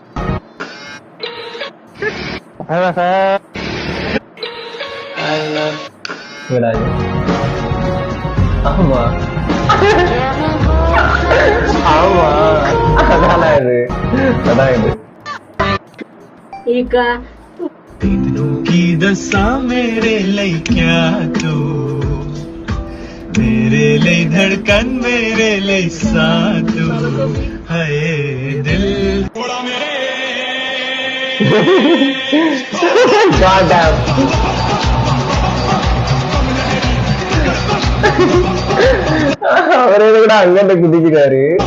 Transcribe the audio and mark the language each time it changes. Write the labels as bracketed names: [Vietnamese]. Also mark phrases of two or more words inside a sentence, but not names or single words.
[Tamil] ஆமா ஆமா, அதான் இது, அதான் இது. [Hindi] की दसा मेरे लिए क्या तू, मेरे लिए धड़कन मेरे लिए साथ है दिल थोड़ा मेरे [Tamil] அவரே கூட அங்கிட்ட குதிக்கிறாரு.